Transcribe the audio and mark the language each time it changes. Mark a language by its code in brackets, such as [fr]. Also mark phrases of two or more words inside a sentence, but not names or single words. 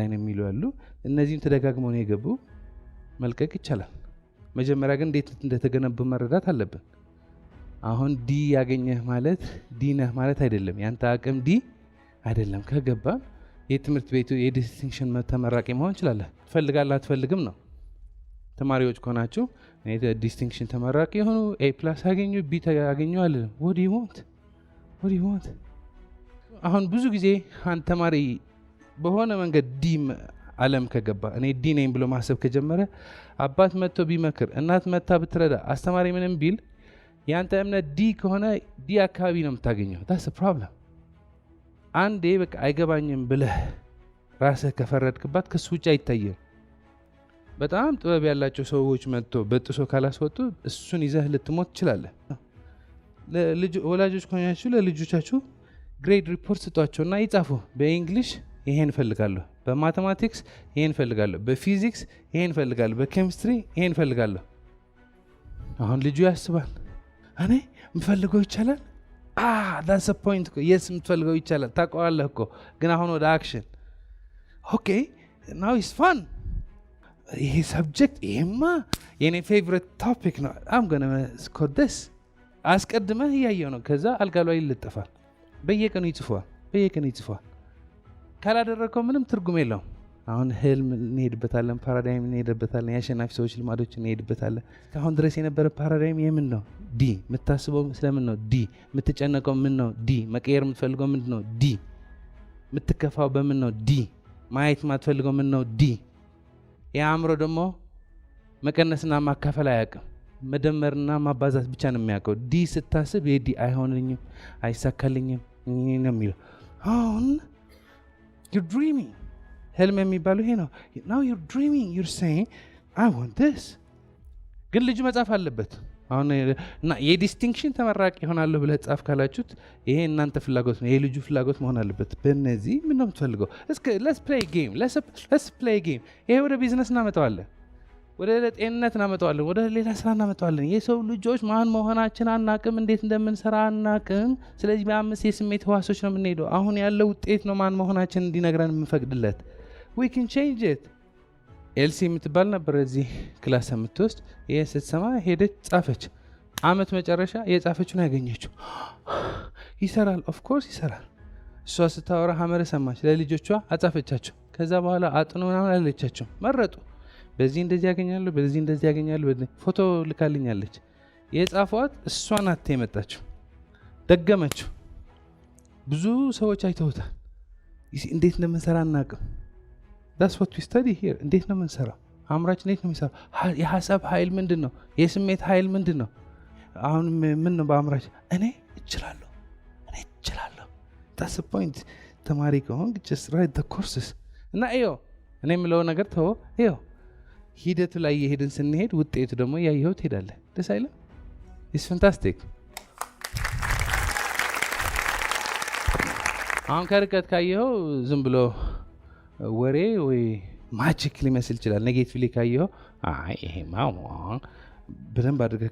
[am] ነው የሚሉ አሉ። እነዚህም ተደጋግመው ነው የገቡ። መልቀቅ ይቻላል። መጀመሪያ ግን እንዴት እንደተገነቡ መረዳት አለብን። አሁን ዲ ያገኘህ ማለት ዲ ነህ ማለት አይደለም። ያንተ አቅም ዲ አይደለም። ከገባን የትምህርት ቤቱ የዲስቲንክሽን ተመራቂ መሆን እንችላለን። ትፈልጋለህ አትፈልግም ነው። ተማሪዎች ከሆናችሁ ዲስቲንክሽን ተመራቂ የሆኑ A+ ያገኙ B ያገኙ አልልም። [en] what do you want? [am] አሁን ብዙ ጊዜ አንድ ተማሪ በሆነ መንገድ ዲ ዓለም ከገባ እኔ ዲ ነኝ ብሎ ማሰብ ከጀመረ አባት መጥቶ ቢመክር፣ እናት መታ ብትረዳ፣ አስተማሪ ምንም ቢል ያንተ እምነት ዲ ከሆነ ዲ አካባቢ ነው የምታገኘው። [en] that's a problem። [am] አንዴ በቃ አይገባኝም ብለህ ራስህ ከፈረድክባት ከሱ ውጭ አይታየም። በጣም ጥበብ ያላቸው ሰዎች መጥቶ በጥሶ ካላስወጡ እሱን ይዘህ ልትሞት ትችላለህ። ወላጆች ከሆናችሁ ለልጆቻችሁ [en] grade report [am] ስጧቸውና ይጻፉ። በእንግሊሽ ይሄን እፈልጋለሁ፣ በማቴማቲክስ ይሄን እፈልጋለሁ፣ በፊዚክስ ይሄን እፈልጋለሁ፣ በኬሚስትሪ ይሄን እፈልጋለሁ። አሁን ልጁ ያስባል። እኔ የምፈልገው ይቻላል። [en] that's the point [am] እኮ የስ የምትፈልገው ይቻላል ታውቀዋለህ እኮ። ግን አሁን ወደ አክሽን ኦኬ [en] now is fun። [am] ይሄ ሰብጀክት ይሄማ የኔ ፌቨሪት ቶፒክ ነው። [en] I'm gonna score this። [am] አስቀድመህ እያየው ነው። ከዛ አልጋ ላይ ይለጠፋል። በየቀኑ ይጽፏል። ካላደረከው ምንም ትርጉም የለውም። አሁን ህልም እንሄድበታለን፣ ፓራዳይም እንሄድበታለን፣ የአሸናፊ ሰዎች ልማዶች እንሄድበታለን። እስካሁን ድረስ የነበረ ፓራዳይም የምን ነው? ዲ። የምታስበው ስለምን ነው? ዲ። የምትጨነቀው ምን ነው? ዲ። መቀየር የምትፈልገው ምንድን ነው? ዲ። የምትከፋው በምን ነው? ዲ። ማየት የማትፈልገው ምን ነው? ዲ። የአእምሮ ደግሞ መቀነስና ማካፈል አያውቅም። መደመርና ማባዛት ብቻ ነው የሚያውቀው። ዲ ስታስብ የዲ አይሆንልኝም፣ አይሳካልኝም ነው የሚለው። አሁን [en] you're dreaming። [am] ህልም የሚባለው ይሄ ነው። [en] now you're dreaming, you're saying I want this። [am] ግን ልጁ መጻፍ አለበት። አሁን እና የዲስቲንክሽን ተመራቂ ይሆናለሁ ብለህ ጻፍ ካላችሁት ይሄ እናንተ ፍላጎት ነው፣ የልጁ ፍላጎት መሆን አለበት። በእነዚህ ምን ነው የምትፈልገው? [en] let's play game። [am] ይሄ ወደ ቢዝነስ እናመጣዋለን፣ ወደ ጤንነት እናመጣዋለን፣ ወደ ሌላ ስራ እናመጣዋለን። የሰው ልጆች ማን መሆናችን አናቅም፣ እንዴት እንደምንሰራ አናቅም። ስለዚህ በ5 የስሜት ህዋሶች ነው የምንሄደው። አሁን ያለው ውጤት ነው ማን መሆናችን እንዲነግረን የምንፈቅድለት። [en] we can change it። [am] ኤልሲ የምትባል ነበር እዚህ ክላስ የምትወስድ። ይሄ ስትሰማ ሄደች ጻፈች። አመት መጨረሻ የጻፈችውን ያገኘችው። ይሰራል፣ [en] of course [am] ይሰራል። እሷ ስታወራ ሀመረ ሰማች፣ ለልጆቿ አጻፈቻቸው። ከዛ በኋላ አጥኑ ምናምን አለቻቸው፣ መረጡ። በዚህ እንደዚህ ያገኛሉ፣ በዚህ እንደዚህ ያገኛሉ። ፎቶ ልካልኛለች። የጻፏት እሷ ናት የመጣችው፣ ደገመችው። ብዙ ሰዎች አይተውታል። እንዴት እንደምንሰራ አናውቅም። [en] that's what we study here። [am] እንዴት ነው የምንሰራው? አእምሯችን እንዴት ነው የሚሰራው? የሀሳብ ኃይል ምንድን ነው? የስሜት ኃይል ምንድን ነው? አሁን ምን ነው በአእምሯችን? እኔ እችላለሁ። [en] that's the point። [am] ተማሪ ከሆንክ [en] just write the courses [am] እና እኔ የምለው ነገር ተወው። ይኸው ሂደቱ ላይ የሄድን ስንሄድ ውጤቱ ደግሞ ያየኸው ትሄዳለህ። ደስ አይልም? [en] it's fantastic። [am] አሁን ከርቀት ካየኸው ዝም ብሎ ወሬ ወይ ማጂክ ሊመስል ይችላል። ኔጌቲቭሊ ካየኸው ይሄማ በደንብ አድርገህ